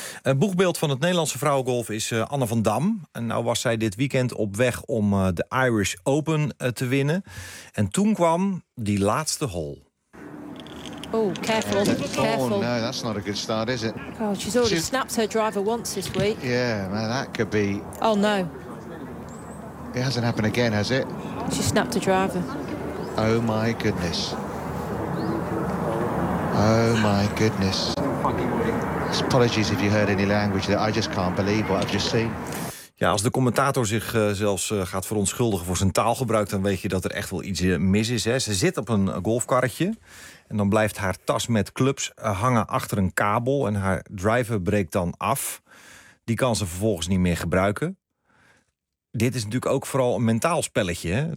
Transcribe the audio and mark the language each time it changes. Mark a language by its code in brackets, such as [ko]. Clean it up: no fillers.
[nl] Een boegbeeld van het Nederlandse vrouwengolf is Anne van Dam. En nou was zij dit weekend op weg om de Irish Open te winnen. En toen kwam die laatste hole. [en] Oh, careful. Oh, no, that's not a good start, is it? Oh, she's already snapped her driver once this week. Yeah, man, that could be... Oh, no. It hasn't happened again, has it? She snapped her driver. Oh, my goodness. Oh, my goodness. Apologies if you heard any language that I just can't believe what I've just seen. [nl] Ja, als de commentator zich zelfs gaat verontschuldigen voor zijn taalgebruik, dan weet je dat er echt wel iets mis is, hè. Ze zit op een golfkarretje en dan blijft haar tas met clubs hangen achter een kabel en haar driver breekt dan af. Die kan ze vervolgens niet meer gebruiken. Dit is natuurlijk ook vooral een mentaal spelletje, hè.